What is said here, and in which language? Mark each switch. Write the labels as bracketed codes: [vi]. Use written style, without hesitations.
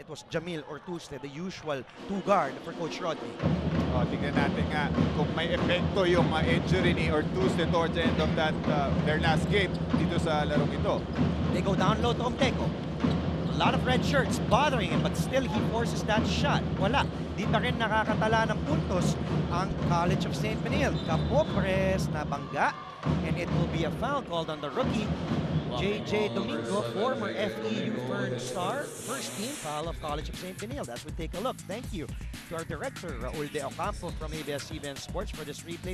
[en] It was Jamil Ortuzle, the usual two-guard for Coach RDe. [tl] Tingnan natin nga kung may epekto yung injury ni Ortuzle [en] towards the end of their last game [tl] dito sa larong ito. [en] They go down low to Omteco. A lot of red shirts bothering him, but still he forces that shot. [tl] Wala. Di pa rin nakakatala ng puntos ang College of St. Benil. Capopres na bangga, [en] and it will be a foul called on the rookie, JJ Domingo, former FEU Fern star. First team foul of College of St. Benil. As we take a look. Thank you to our director, Raul De Ocampo from ABS-CBN Sports for this replay.